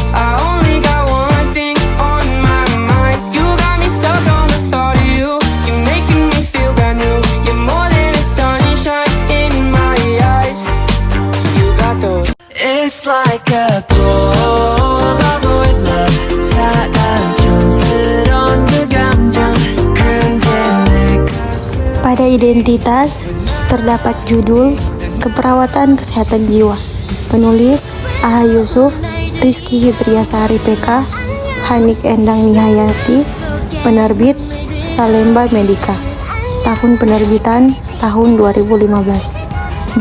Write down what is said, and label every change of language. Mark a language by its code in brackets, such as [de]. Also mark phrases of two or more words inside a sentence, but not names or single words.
[en] I only got one thing on my mind. You got me stuck on the thought of you. You're making me feel brand new. You're more than a sunshine in my eyes. You got those. It's like a Polaroid love. [ko] 사랑 촌스러운 그 감정. 근데 내가 [id] Pada identitas terdapat judul Keperawatan Kesehatan Jiwa. Penulis Aha Yusuf, Rizky Hidriasari PK, Hanik Endang Nihayati. Penerbit Salemba Medica. Tahun penerbitan tahun 2015.